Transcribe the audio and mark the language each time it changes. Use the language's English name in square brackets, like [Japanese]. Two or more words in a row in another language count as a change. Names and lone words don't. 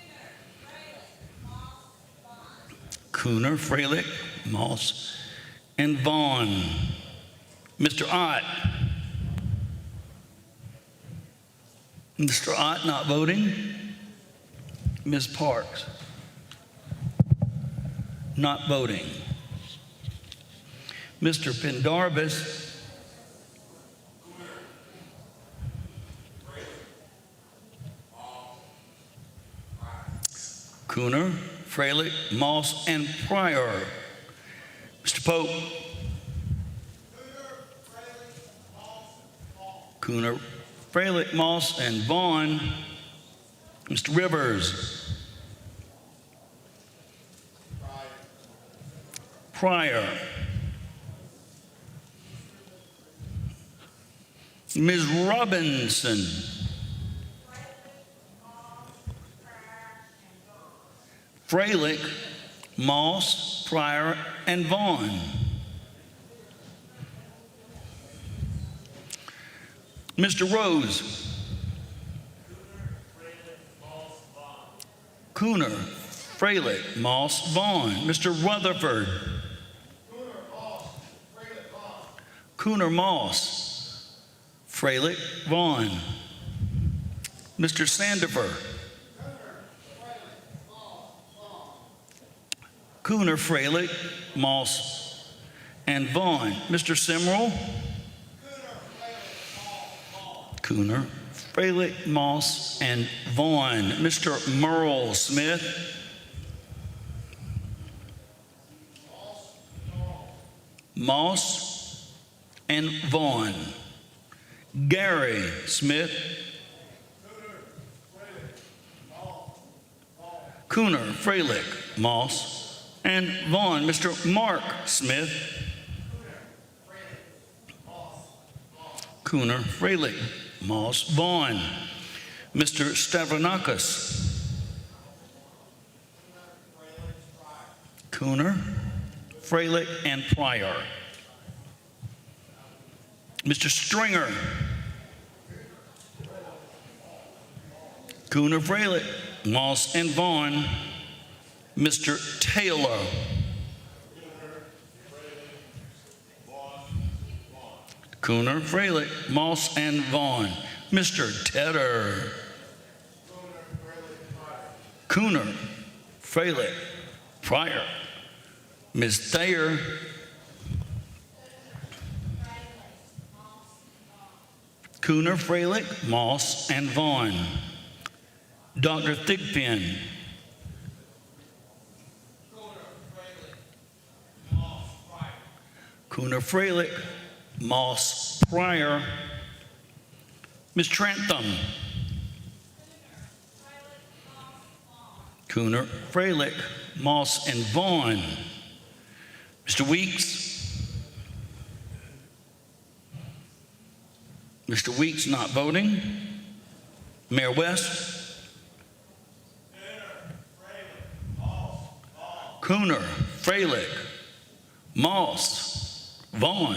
[English] Cooner, Freilich, Moss, and Vaughn. Mr. Ott. Mr. Ott not voting. Ms. Parks not voting. Mr. Pendarvis. Cooner, Freilich, Moss, and Pryor. Mr. Pope. Cooner, Freilich, Moss, and Vaughn. Mr. Rivers. Pryor. Ms. Robinson. Freilich, Moss, Pryor, and Vaughn. Mr. Rose. Cooner, Freilich, Moss, Vaughn. Mr. Rutherford. Cooner, Moss, Freilich, Vaughn. Mr. Sandifer. Cooner, Freilich, Moss, and Vaughn. Mr. Simrell. Cooner, Freilich, Moss, and Vaughn. Mr. Merle Smith. Moss and Vaughn. Gary Smith. Cooner, Freilich, Moss, and Vaughn. Mr. Mark Smith. Cooner, Freilich, Moss, Vaughn. Mr. Stavronakis. Cooner, Freilich, and Pryor. Mr. Stringer. Cooner, Freilich, Moss, and Vaughn. Mr. Taylor. Cooner, Freilich, Moss, and Vaughn. Mr. Tedder. Cooner, Freilich, Pryor. Ms. Thayer. Cooner, Freilich, Moss, and Vaughn. Dr. Thigpen. Cooner, Freilich, Moss, Pryor. Ms. Trantham. Cooner, Freilich, Moss, and Vaughn. Mr. Weeks. Mr. Weeks not voting. Mayor West. Cooner, Freilich, Moss, Vaughn.